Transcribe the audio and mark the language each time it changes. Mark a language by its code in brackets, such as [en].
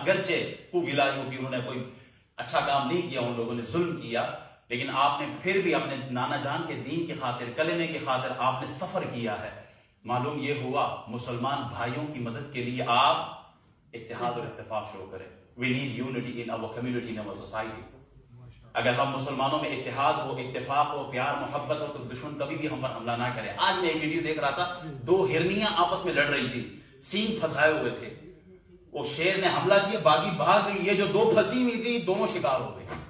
[ur] اگرچہ انہوں نے کوئی اچھا کام نہیں کیا, ان لوگوں نے ظلم کیا, لیکن آپ نے پھر بھی اپنے نانا جان کے دین کی خاطر, کلمے کی خاطر آپ نے سفر کیا ہے. معلوم یہ ہوا مسلمان بھائیوں کی مدد کے لیے آپ اتحاد اور اتفاق شروع کریں. [en] We need unity in our community, in our society. [ur] اگر ہم مسلمانوں میں اتحاد ہو, اتفاق ہو, پیار محبت ہو, تو دشمن کبھی بھی ہم پر حملہ نہ کرے. آج میں ایک ویڈیو دیکھ رہا تھا, 2 ہرنیاں آپس میں لڑ رہی تھی, سینگ پھنسائے ہوئے تھے. وہ شیر نے حملہ کیا, باغی بھاگ گئی, یہ جو 2 پھنسی ہوئی تھی دونوں شکار ہو گئے.